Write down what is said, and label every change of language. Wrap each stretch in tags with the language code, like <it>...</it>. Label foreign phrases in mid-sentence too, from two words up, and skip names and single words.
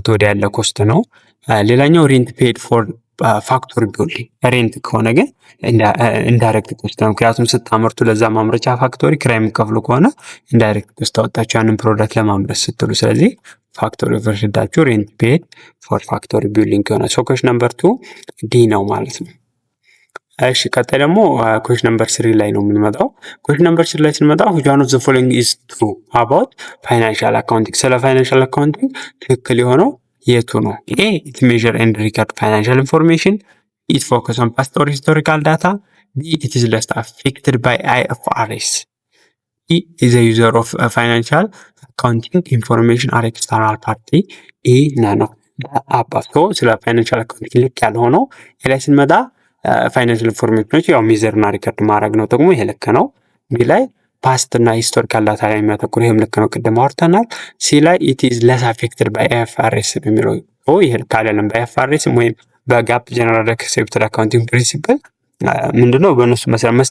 <am>ወዲያ ያለ ኮስት ነው። ሌላኛው</am> <en>rent paid for factory building rent</en> <am>ከሆነ ግን</am> <en>indirect cost</en> <am>ነው። ምክንያቱም ስታመርቱ ለዛ ማምረቻ ፋክቶሪ ኪራይ የሚከፍሉ ከሆነ</am> <en>indirect cost</en> <am>አወጣችሁ ያንን ፕሮዳክት ለማምረት ስትሉ። ስለዚህ ፋክቶሪ ቨርሽዳችሁ</am> <en>rent paid for factory building</en> <am>ይሆናል። ሶ</am> <en>question number</en> <am>2 ዲ ነው ማለት ነው። እሺ ቀጣይ ደግሞ</am> <en>question number</en> <am>3 ላይ ነው የምንመጣው።</am> <en>question number</en> <am>3 ላይ ስንመጣ</am> <en>which one of the following is true about financial accounting?</en> <am>ስለ</am> <en>financial accounting</en> <am>ትክክል የሆነው የቱ ነው?</am> <en>ኤ it measure and record financial information, it focus on past or historical data, B it is less affected by IFRS, E is a user of financial accounting information or external party, E none of the above። so</en> <am>ስለ ፋይናንሻል አካውንቲንግ ልክ ያልሆነው ላይ ስንመጣ</am> <en>financial informations</en> <am>ያው ሚዘር እና ሪከርድ ማድረግ ነው ጥቅሙ፣ ይሄ ልክ ነው። ቢ ላይ ፓስት እና</am> <en>historical data</en> <am>ላይ የሚያተኩር ይሄም ልክ ነው፣ ቅድም አውርተናል። ሲ ላይ</am> <en>it is less affected by IFRS</en> <am>የሚለው ይሄ ልክ አይደለም። በአይኤፍአርኤስ ወይም በጋፕ</am> <en>general accepted accounting principle</en> <am>ምንድነው በእነሱ መሰረት መስት</am>